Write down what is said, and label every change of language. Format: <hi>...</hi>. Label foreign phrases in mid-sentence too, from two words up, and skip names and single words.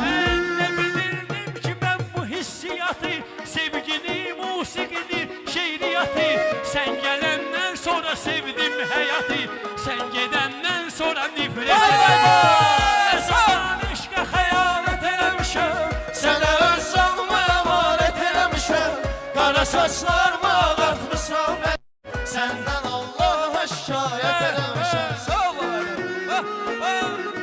<tr>Ben ne bilirdim ki ben bu hissiyatı Sevgini, musikini, şehriyatı Sen gelenden sonra sevdim hayatı Sen gidenden sonra nifret ederim Zaman aşka</tr> <az>hayalet eləmişəm Sənə öz canımı əmanət eləmişəm Qara saçlarımı ağartmısan benim</az> <tr>Senden Allah'a şikayet</tr> <az>eləmişəm Sağ ol.</az>